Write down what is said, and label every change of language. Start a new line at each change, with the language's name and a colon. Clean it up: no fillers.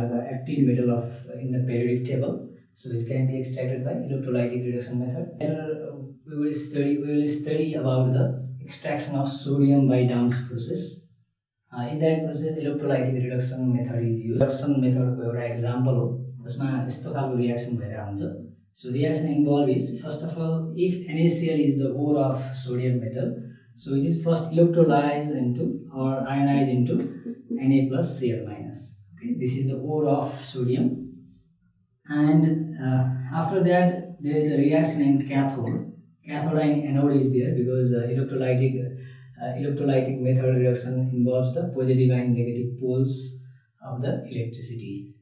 English: are the active metal in the periodic table. So which can be extracted by electrolytic reduction method. Later we will study about the extraction of sodium by Downs process. In that process electrolytic reduction method is used.
Nepali: Reduction method को एउटा example हो जसमा यस्तो खालको reaction भइरहेको हुन्छ।
English: So reaction involved is first of all if NaCl is the ore of sodium metal, so it is first electrolyzed into or ionized into Na plus Cl minus. Okay, this is the ore of sodium. And after that there is a reaction in cathode and anode is there because electrolytic method reduction involves the positive and negative poles of the electricity.